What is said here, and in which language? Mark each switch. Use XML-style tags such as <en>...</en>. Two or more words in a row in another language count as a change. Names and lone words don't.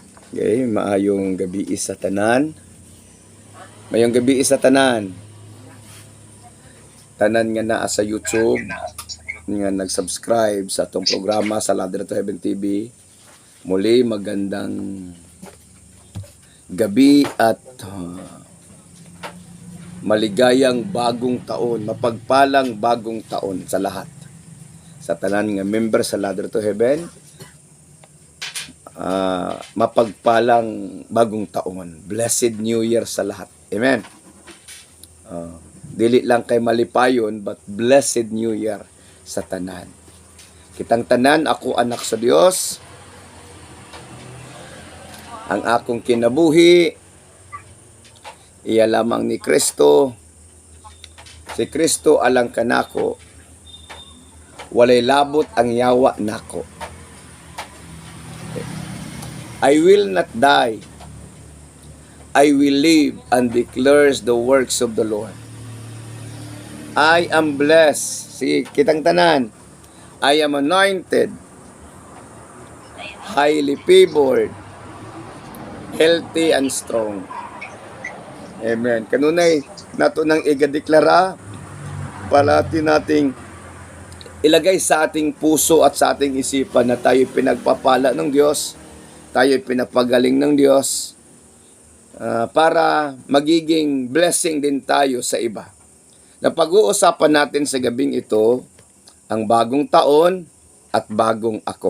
<ceb>Okay, maayong gabi sa tanan. Mayong gabi sa tanan. Tanan nga naa sa YouTube nga nag-subscribe sa atong programa sa Ladder to Heaven TV.</ceb> <tl>Muli magandang gabi at maligayang bagong taon, mapagpalang bagong taon sa lahat.</tl> <ceb>Sa tanan nga member sa Ladder to Heaven,</ceb> <tl>mapagpalang bagong taon.</tl> <en>Blessed New Year</en> <tl>sa lahat.</tl> <en>Amen.</en> <ceb>Dili lang kay malipayon,</ceb> <en>but blessed New Year</en> <ceb>sa tanan. Kitang tanan, ako anak sa Dios. Ang akong kinabuhi, iya lamang ni Kristo. Si Kristo alang kanako. Walay labot ang yawa nako.</ceb> <en>I will not die. I will live and declares the works of the Lord. I am blessed.</en> <ceb>Si kitang tanan.</ceb> <en>I am anointed, highly favored, healthy and strong. Amen.</en> <ceb>Kanunay nato nang igadeklara,</ceb> <tl>palati nating ilagay sa ating puso at sa ating isipan na tayo pinagpapala ng Diyos, tayo pinapagaling ng Diyos, para magiging blessing din tayo sa iba. Napag-uusapan natin sa gabing ito, ang bagong taon at bagong ako.</tl>